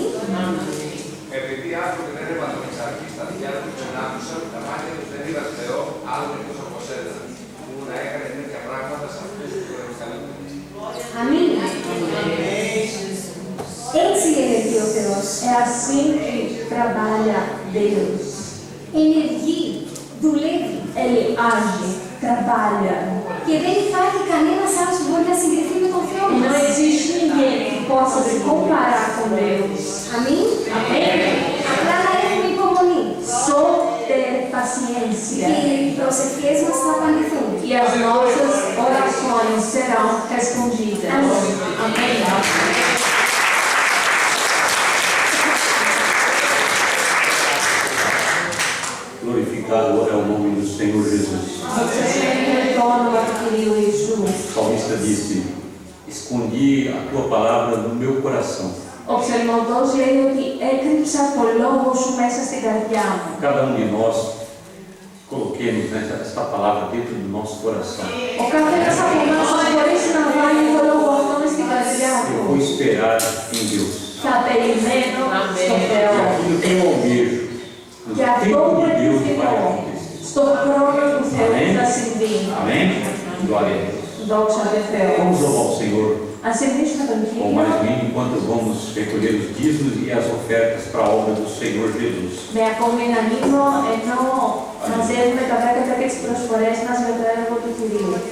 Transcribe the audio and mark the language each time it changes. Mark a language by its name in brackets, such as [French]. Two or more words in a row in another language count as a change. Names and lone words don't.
[Greek] Επειδή άνθρωποι δεν έβαλαν εξαρχή στα αυτιά του και δεν άκουσαν, τα μάτια τους δεν είδαν Θεό, άλλον εκτός από σένα, που να έκανε τέτοια πράγματα σε αυτούς που προεσταλούν. Αμήν. Έτσι ενεργεί ο Θεός. [Portuguese] É assim que trabalha Deus. [Greek] Ενεργεί, δουλεύει. [Portuguese] Ele age, trabalha. [Greek] Και δεν υπάρχει κανένας άλλος που μπορεί να συγκριθεί με τον Θεό [Portuguese] E não [Greek] μας. [Portuguese] existe ninguém que possa se comparar com Deus. [Greek] Αμήν. [Portuguese] Amém? [Greek] Απλά να έχουμε υπομονή. [Portuguese] Só ter paciência. [Greek] Και οι προσευχές μας θα απαντηθούν. [Portuguese] E as nossas orações serão respondidas. Amém? Glorificado é o nome do Senhor Jesus. Você sempre retorna ao querido O Jesus. salmista disse: escondi a tua palavra no meu coração. [Greek] Ο ψαλμοδός λέει ότι έκρυψα το λόγο σου μέσα στην καρδιά μου. [Portuguese] Cada um de nós coloquemos esta palavra dentro do nosso coração. [Greek] Ο καθένας από εμάς θα μπορέσει να βάλει το λόγο αυτό μες στην καρδιά [Portuguese] Eu [Greek] του. [Portuguese] vou esperar em Deus. [Greek] Θα περιμένω στο [Portuguese] E [Greek] Θεό. [Portuguese] aquilo que eu almejo, no [Greek] Και αυτό [Portuguese] tempo [Greek] που [Portuguese] de Deus vai [Greek] επιθυμώ, [Portuguese] acontecer. [Greek] στο χρόνο του Θεού θα συμβεί. [Portuguese] Amém? Glória a Deus. [Greek] Δόξα τω Θεώ. [Portuguese] Vamos louvar o Senhor [Greek] Ας σερβίσουμε τον [Portuguese] com mais [Greek] Κύριο [Portuguese] vinho enquanto vamos recolher os dízimos e as ofertas para a obra do Senhor Jesus. [Greek] με ακόμη έναν ύμνο, ενώ μαζεύουμε τα δέκατα και τις προσφορές μας για το έργο του Κυρίου.